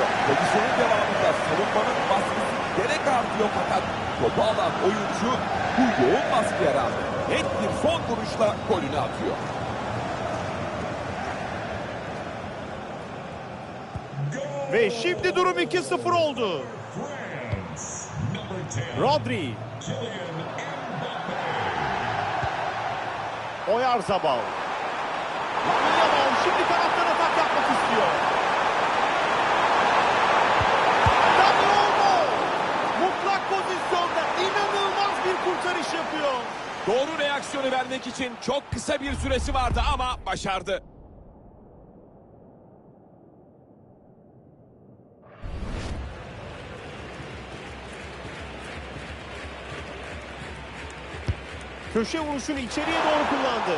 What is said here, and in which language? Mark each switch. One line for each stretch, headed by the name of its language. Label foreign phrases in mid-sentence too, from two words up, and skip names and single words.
Turkish: Pozisyonun devamında savunmanın baskısı giderek artıyor fakat topu alan oyuncu bu yoğun baskıya rağmen net bir son vuruşla golünü atıyor. Ve şimdi durum 2-0 oldu. Rodri. Oyarzabal. Lamine Yamal şimdi kanattan atak yapmak istiyor. Dani Olmo. Mutlak pozisyonda inanılmaz bir kurtarış yapıyor. Doğru reaksiyonu vermek için çok kısa bir süresi vardı ama başardı. Köşe vuruşunu içeriye doğru kullandı.